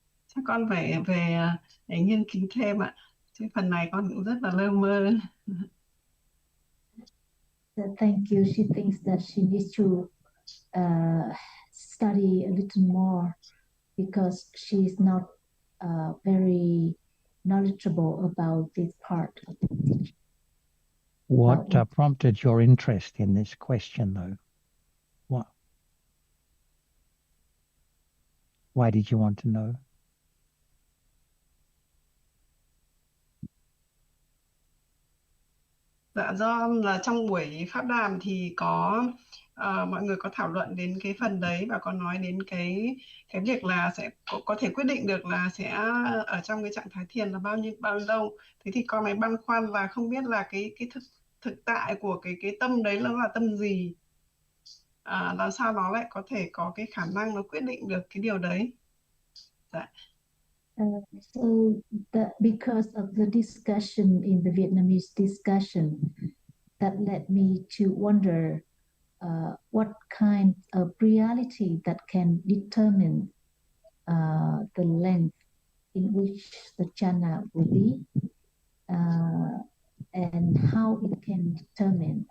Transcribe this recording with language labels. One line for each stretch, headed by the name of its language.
Vietnamese: Chắc con phải về để nghiên cứu thêm ạ. Chứ phần này con cũng rất là lơ mơ.
English: Thank you. She thinks that she needs to study a little more because she's not very knowledgeable about this part of the teaching. What prompted your interest in this question, though? What? Why did you want to know?
Vietnamese: Dạ do là trong buổi pháp đàm thì có mọi người có thảo luận đến cái phần đấy và có nói đến cái việc là sẽ có thể quyết định được là sẽ ở trong cái trạng thái thiền là bao lâu. Thế thì con mới băn khoăn là không biết là cái thực tại của cái tâm đấy là tâm gì. làm sao nó lại có thể có cái khả năng nó quyết định được cái điều đấy. Dạ.
English: So because of the discussion in the Vietnamese discussion, that led me to wonder what kind of reality that can determine the length in which the jhana will be, and how it can determine.